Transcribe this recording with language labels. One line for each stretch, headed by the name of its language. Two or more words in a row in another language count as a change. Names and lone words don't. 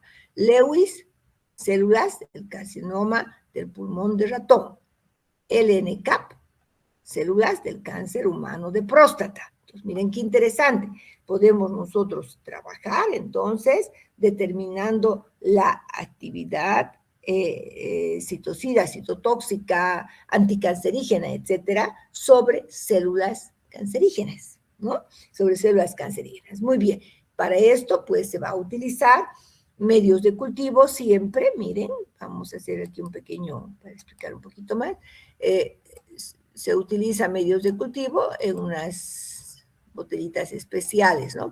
Spanish: Lewis, células del carcinoma del pulmón de ratón. LNCAP, células del cáncer humano de próstata. Entonces, miren qué interesante. Podemos nosotros trabajar, entonces, determinando la actividad citocida, citotóxica, anticancerígena, etcétera, sobre células cancerígenas, ¿no? Sobre células cancerígenas. Muy bien. Para esto, pues, se va a utilizar medios de cultivo siempre. Miren, vamos a hacer aquí un pequeño, para explicar un poquito más. Se utiliza medios de cultivo en unas botellitas especiales, ¿no?